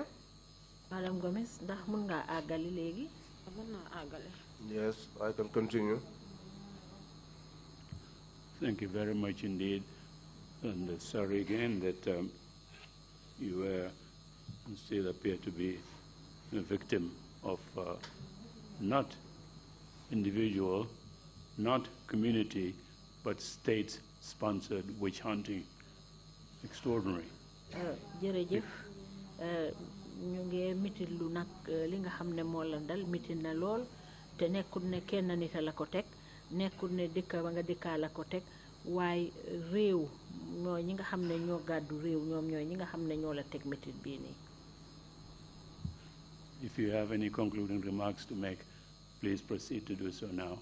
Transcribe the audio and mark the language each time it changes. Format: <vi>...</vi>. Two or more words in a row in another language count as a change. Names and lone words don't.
<en>Madam Gomez,</en> <wo>ndax mën nga àggali léegi? Mën naa àggale.</wo> <en>Yes, I can continue. Thank you very much indeed. And sorry again that you still appear to be a victim of not individual, not community, but state-sponsored witch hunting. Extraordinary.</en> <wo>Jërëjëf ñu ngi mitit lu nag li nga xam ne moo la dal mitit na lool te nekkul ne kenn nit la ko teg nekkul ne dëkk ba nga dëkkaa la ko teg waaye réew ñooy ñi nga xam ne ñoo gàddu réew ñoom ñooy ñi nga xam ne ñoo la teg mitit bii nii.</wo> <en>If you have any concluding remarks to make, please proceed to do so now.</en>